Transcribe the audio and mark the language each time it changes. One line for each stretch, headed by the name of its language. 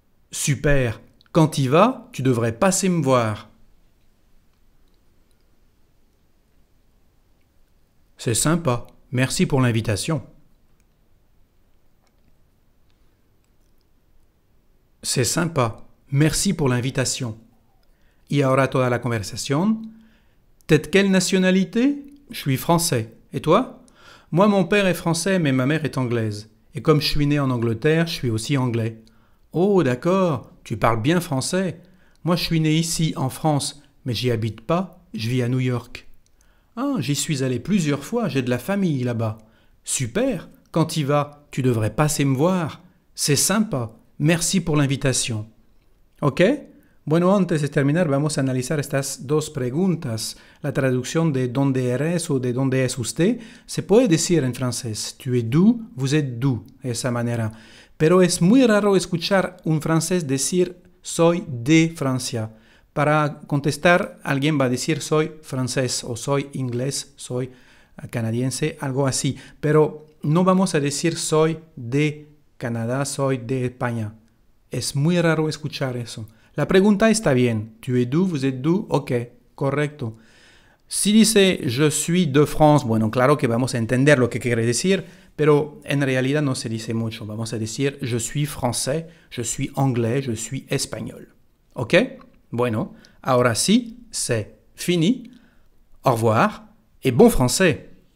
French: Super, quand y vas, tu devrais passer me voir. C'est sympa, merci pour l'invitation. C'est sympa, merci pour l'invitation.
Spanish: Y ahora toda la conversación.
French: T'es de quelle nationalité? Je suis français. Et toi? Moi, mon père est français, mais ma mère est anglaise. Et comme je suis né en Angleterre, je suis aussi anglais. Oh, d'accord, tu parles bien français. Moi, je suis né ici, en France, mais j'y habite pas, je vis à New York. Ah, j'y suis allé plusieurs fois, j'ai de la famille là-bas. Super, quand y vas, tu devrais passer me voir. C'est sympa, merci pour l'invitation. ¿Ok?
Spanish: Bueno, antes de terminar vamos a analizar estas dos preguntas. La traducción de ¿dónde eres o de ¿dónde es usted? Se puede decir en francés,
French: tu es d'où, vous êtes d'où,
Spanish: de esa manera. Pero es muy raro escuchar un francés decir soy de Francia. Para contestar, alguien va a decir soy francés o soy inglés, soy canadiense, algo así. Pero no vamos a decir soy de Canadá, soy de España. Es muy raro escuchar eso. La pregunta está bien.
French: Tu es d'où, vous êtes d'où?
Spanish: Ok, correcto. Si dice
French: je suis de France,
Spanish: bueno, claro que vamos a entender lo que quiere decir, pero en realidad no se dice mucho. Vamos a decir
French: je suis français, je suis anglais, je suis espagnol.
Spanish: Ok? Bueno, ahora sí,
French: c'est fini. Au revoir et bon français!